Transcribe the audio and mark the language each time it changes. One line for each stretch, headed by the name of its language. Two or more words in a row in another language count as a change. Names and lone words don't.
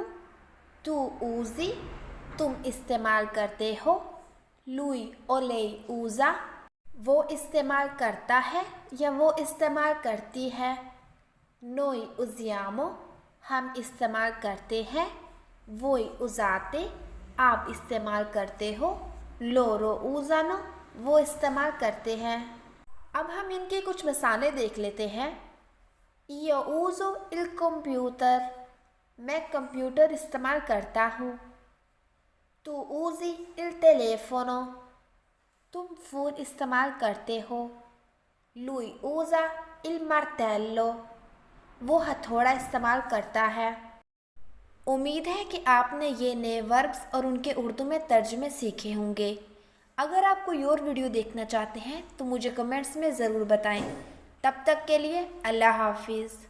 Italian: tu usi
Urdu: تم استعمال کرتے ہو.
Italian: lui o lei usa
Urdu: وہ استعمال کرتا ہے یا وہ استعمال کرتی ہے.
Italian: noi usiamo
Urdu: ہم استعمال کرتے ہیں.
Italian: voi usate
Urdu: آپ استعمال کرتے ہو.
Italian: loro usano
Urdu: وہ استعمال کرتے ہیں. اب ہم ان کی کچھ مثالیں دیکھ لیتے ہیں.
Italian: Io uso il computer
Urdu: میں کمپیوٹر استعمال کرتا ہوں.
Italian: Tu usi il telefono
Urdu: تم فون استعمال کرتے ہو.
Italian: Lui usa il martello
Urdu: وہ ہتھوڑا استعمال کرتا ہے. امید ہے کہ آپ نے یہ نئے وربس اور ان کے اردو میں ترجمے سیکھے ہوں گے. اگر آپ کوئی اور ویڈیو دیکھنا چاہتے ہیں تو مجھے کمنٹس میں ضرور بتائیں. تب تک کے لیے اللہ حافظ.